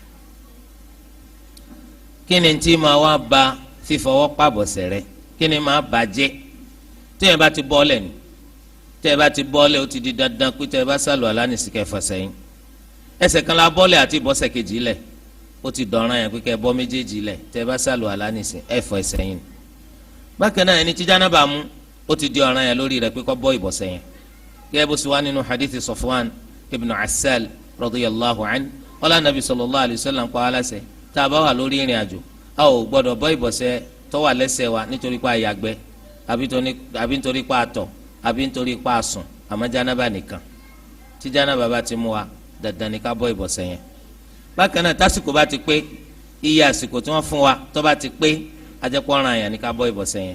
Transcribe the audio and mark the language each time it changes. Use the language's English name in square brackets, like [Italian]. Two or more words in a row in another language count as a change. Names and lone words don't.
[Yoruba] kí ni tí máa wá ba fífọwọ́ pa ìbọ̀sẹ̀ rẹ̀ kí ni máa bàjẹ́ tẹ́yìn bá ti bọ́ọ̀lẹ̀ ni tẹ́yìn bá ti bọ́ọ̀lẹ̀ ó ti di dandan pé tẹ́yìn bá sálọ alánìsíkẹ́ fẹsẹ̀yìn ẹsẹ̀ kan la bọ́ọ̀lẹ̀ àti ìbọ̀sẹ̀ kejì lẹ̀ ó ti dọ̀ràn yẹn pé kẹ́ bọ́ méjèèjì lẹ̀ tẹ́yìn bá sálọ alánìsí ẹ̀fọ́ ẹsẹ̀ yìí. bákan náà ẹni tí jánábà mú ó ó ti di ọ̀ràn yẹn lórí rẹ̀ pé kó bọ́ ìbọ̀sẹ̀ yẹn gẹ́gẹ́ bó sì wá nínú hadithi Safwan ibn Assal [Arabic] رضي الله عنه [Yoruba] wala nabi [Arabic] صلى الله عليه وسلم [Yoruba] pa aláṣẹ tá a bá wà lórí ìrìn àjò a ò gbọdọ̀ bọ́ ìbọ̀sẹ̀ tó wà lẹ́sẹ̀ wa nítorí pa àyàgbẹ́ àbí nítorí pa àtọ̀ àbí nítorí pa àsùn àmọ́ jánábà nìkan tí jánábà bá ti mú wa dandan ni ká bọ́ ìbọ̀sẹ̀ yẹn. bákan náà tásìkò bá ti pé iye àsìkò tí wọ́n fún wa tó bá ti pé ajẹ́pọ̀ ọ̀ràn yẹn ni ká bọ́ ìbọ̀sẹ̀ yẹn.